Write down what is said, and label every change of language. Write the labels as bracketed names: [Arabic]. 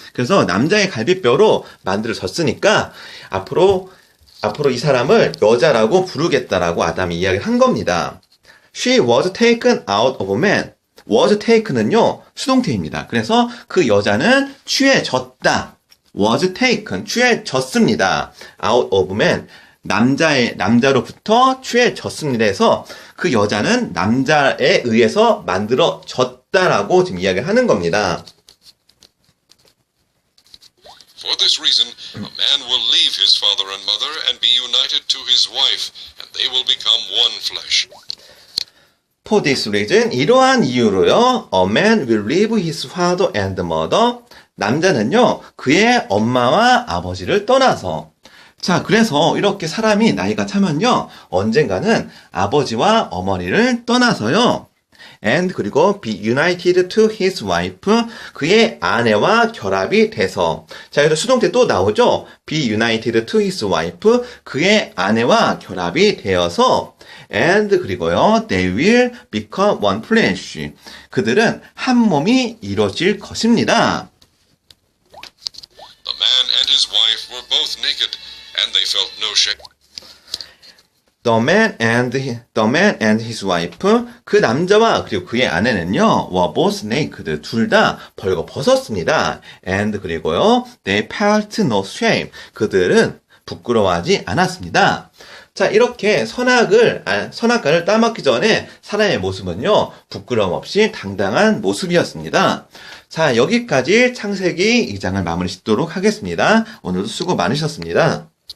[Korean] 그래서 남자의 갈비뼈로 만들어졌으니까 앞으로 이 사람을 여자라고 부르겠다라고 아담이 이야기를 한 겁니다. [English] She was taken out of man. was taken은요, [Korean] 수동태입니다. 그래서 그 여자는 취해졌다. was taken, 취해졌습니다. [English] out of man, [Korean] 남자로부터 취해졌습니다. 해서 그 여자는 남자에 의해서 만들어졌다라고 지금 이야기를 하는 겁니다. [English] For this reason, a man will leave his father and mother and be united to his wife, and they will become one flesh. For this reason, [Korean] 이러한 이유로요, [English] a man will leave his father and mother. [Korean] 남자는요, 그의 엄마와 아버지를 떠나서. 자, 그래서 이렇게 사람이 나이가 차면요, 언젠가는 아버지와 어머니를 떠나서요, and 그리고 [English] be united to his wife. [Korean] 그의 아내와 결합이 돼서. 자, 여기서 수동태 또 나오죠? [English] be united to his wife. [Korean] 그의 아내와 결합이 되어서 and 그리고요, [English] they will become one flesh. [Korean] 그들은 한 몸이 이루어질 것입니다. [English] The man and his wife were both naked, and they felt no shame. The man and his wife. [Korean] 그 남자와 그리고 그의 아내는요, [English] were both naked. [Korean] 둘 다 벌거 벗었습니다. [English] And [Korean] 그리고요, [English] they felt no shame. [Korean] 그들은 부끄러워하지 않았습니다. 자, 이렇게 선악과를 따먹기 전에 사람의 모습은요, 부끄러움 없이 당당한 모습이었습니다. 자, 여기까지 창세기 2장을 마무리 짓도록 하겠습니다. 오늘도 수고 많으셨습니다.